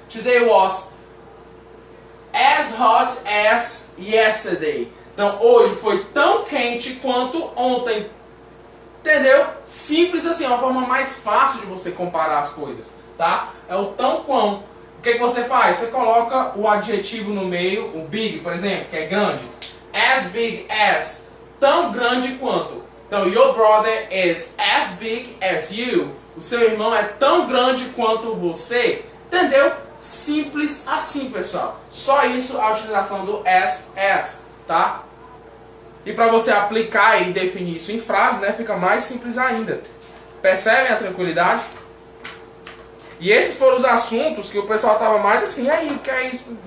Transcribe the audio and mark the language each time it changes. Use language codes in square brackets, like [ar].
[en] Today was as hot as yesterday. [pt] Então, hoje foi tão quente quanto ontem. Entendeu? Simples assim, é uma forma mais fácil de você comparar as coisas, tá? É o tão quão. O que você faz? Você coloca o adjetivo no meio, o big, por exemplo, que é grande. [en] As big as. [pt] Tão grande quanto. Então, [en] your brother is as big as you. [pt] O seu irmão é tão grande quanto você. Entendeu? Simples assim, pessoal. Só isso a utilização do as, tá? E para você aplicar e definir isso em frase, né, fica mais simples ainda. Percebem a tranquilidade? E esses foram os assuntos que o pessoal estava mais assim, aí, o que é isso?